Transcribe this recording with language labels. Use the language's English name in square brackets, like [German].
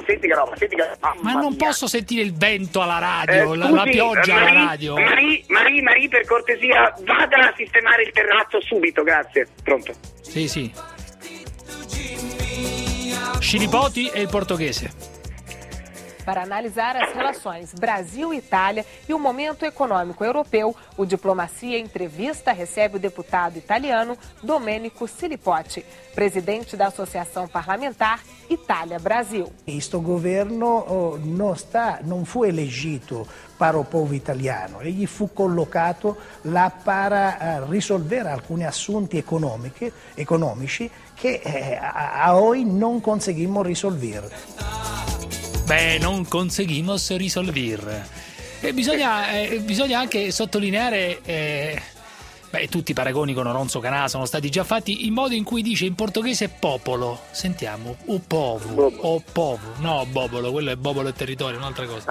[Italian] senti che roba. Ma non posso sentire il vento alla radio, la pioggia alla radio. Marie, per cortesia, vada a sistemare il terrazzo subito, grazie. Pronto. Sì. Scilipoti e il portoghese. [Portuguese] Para analisar as relações Brasil-Itália e o momento econômico europeu, o Diplomacia Entrevista recebe o deputado italiano Domenico Scilipoti, presidente da Associação Parlamentar Itália-Brasil. Este governo não foi eleito para o povo italiano, ele foi colocado lá para resolver alguns assuntos econômicos que a hoje não conseguimos resolver. [Italian] Beh, [Portuguese] non conseguimos risolvir. [Italian] E bisogna anche sottolineare, tutti i paragoni con Oronzo Canà sono stati già fatti, il modo in cui dice in portoghese popolo. Sentiamo, [Portuguese] o povo, o povo. [Italian] No, bobolo, quello è bobolo e territorio, un'altra cosa.